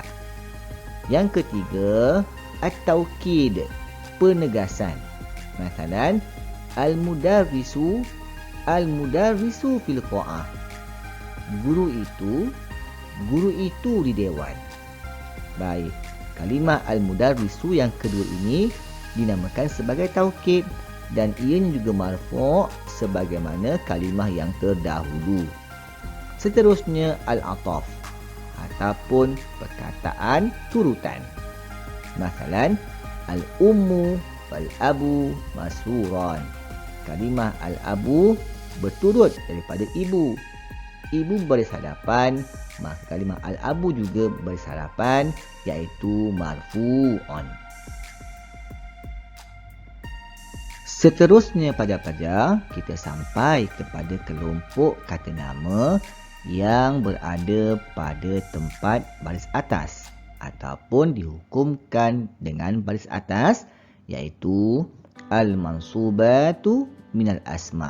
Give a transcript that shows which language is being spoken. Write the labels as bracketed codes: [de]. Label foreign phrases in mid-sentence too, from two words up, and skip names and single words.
[ms] Yang ketiga, at-taukid, penegasan. [ar] مثلاً، المدرس في القاعة. [ms] Guru itu di dewan. Baik, kalimah al-mudarrisu yang kedua ini dinamakan sebagai taukid, dan ianya juga marfu' sebagaimana kalimah yang terdahulu. Seterusnya al-ataf ataupun perkataan turutan. [ar] مثلاً، الأم والأب مسروران. [ms] Kalimah al-abu berturut daripada ibu. Ibu baris hadapan, maka kalimah al-abu juga baris hadapan, iaitu marfu'un. Seterusnya pada pelajar, kita sampai kepada kelompok kata nama yang berada pada tempat baris atas ataupun dihukumkan dengan baris atas, iaitu [ar] المنصوبات من الأسماء'.